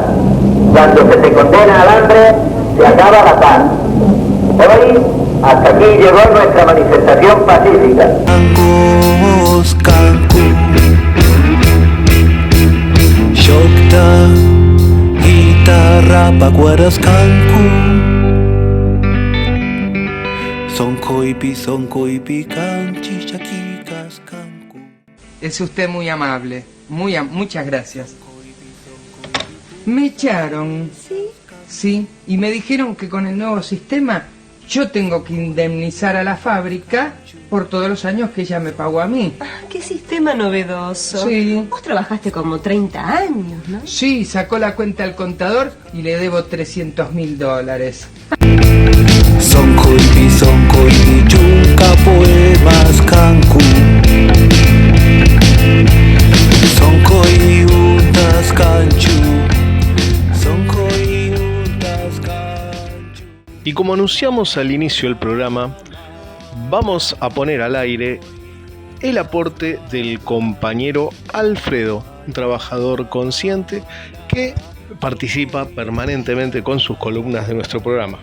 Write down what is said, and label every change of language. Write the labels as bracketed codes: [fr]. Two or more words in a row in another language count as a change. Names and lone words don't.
[es] Cuando se te condena al hambre, se acaba la paz. Hoy, hasta aquí llegó nuestra manifestación pacífica. [qu] Shokta, guitarra, paguaras kanku. Sonkoipi kanchi chakikas kanku. [es] Es usted muy amable, muchas gracias. Me echaron. ¿Sí? Sí, y me dijeron que con el nuevo sistema yo tengo que indemnizar a la fábrica por todos los años que ella me pagó a mí. ¡Qué sistema novedoso! Sí. Vos trabajaste como 30 años, ¿no? Sí, sacó la cuenta al contador y le debo $300.000. [qu] Sonkoipi chunka poemas kanku. Sonkoi untas kanchu. Sonkoi untas kanchu. [es] Y como anunciamos al inicio del programa, vamos a poner al aire el aporte del compañero Alfredo, un trabajador consciente que participa permanentemente con sus columnas de nuestro programa.